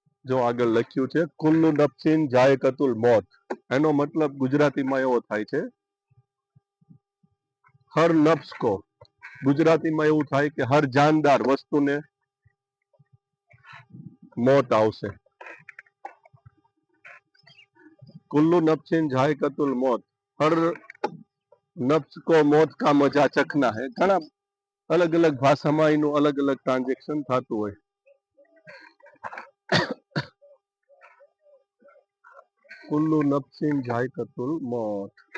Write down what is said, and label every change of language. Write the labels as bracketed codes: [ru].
[gu] જો આગળ લખ્યું છે [ar] કુલ્લુ નફસિન જાયકતુલ મોત, [gu] એનો મતલબ ગુજરાતીમાં એવો થાય છે [hi] હર નફ્સ કો, [gu] ગુજરાતીમાં એવું થાય કે હર જાનદાર વસ્તુને મોત આવશે. [ar] कुल्लू नफ्सिन जायकतुल मौत, [hi] हर नफ्स को मौत का मजा चखना है. [gu] ઘણા અલગ અલગ ભાષામાં એનું અલગ અલગ ટ્રાન્ઝેક્શન થતું હોય. [ar] કુલ્લુ નફસિન જાયકતુલ મૌત.